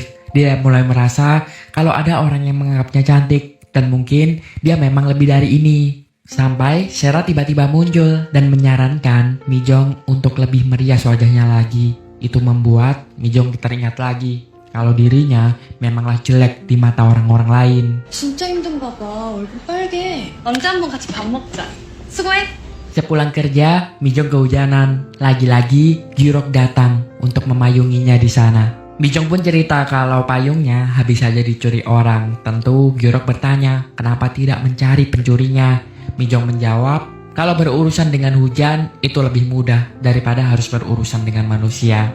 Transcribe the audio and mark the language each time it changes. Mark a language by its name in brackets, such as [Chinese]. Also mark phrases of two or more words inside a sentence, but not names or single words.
[Indonesian] Dia mulai merasa kalau ada orang yang menganggapnya cantik dan mungkin dia memang lebih dari ini. Sampai Sera tiba-tiba muncul dan menyarankan Mijong untuk lebih merias wajahnya lagi. Itu membuat Mijong teringat lagi kalau dirinya memanglah jelek di mata orang-orang lain. [Korean] 진짜 힘든가 봐. 얼굴 빨개. 언제 한번 같이 밥 먹자. 수고해. [Indonesian] Sepulang kerja, Mijong kehujanan. Lagi-lagi Gyurok datang untuk memayunginya di sana. Mijong pun cerita kalau payungnya habis saja dicuri orang. Tentu Gyurok bertanya kenapa tidak mencari pencurinya. Mijong menjawab kalau berurusan dengan hujan itu lebih mudah daripada harus berurusan dengan manusia.